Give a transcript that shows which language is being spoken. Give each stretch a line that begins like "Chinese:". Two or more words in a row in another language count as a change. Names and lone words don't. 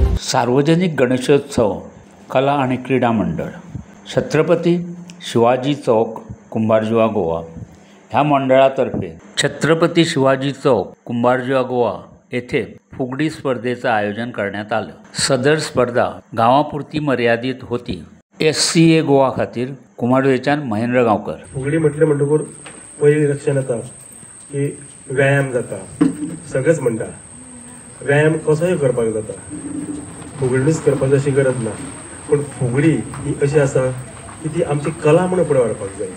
Marathi: सार्वजनिक गणेशोत्सव कला आणि क्रीडा मंडळ छत्रपती शिवाजी चौक कुंभारजुवा गोवा ह्या मंडळातर्फे छत्रपती शिवाजी चौक कुंभारजुवा गोवा येथे फुगडी स्पर्धेचं आयोजन करण्यात आलं। सदर स्पर्धा गावापुरती मर्यादित होती।
Konkani: SCA गोवा खातीर कुमारवेचान महेंद्र गांवकर। फुगडी म्हटलें म्हणटकूच पयलीं लक्षांत येता की व्यायाम जाता, सगळेंच म्हणटा व्यायाम कसोय करपाक जाता, फुगडीच करपाची अशी गरज ना। पण फुगडी ही अशी आसा की ती आमची कला म्हणून फुडें व्हरपाक जाय।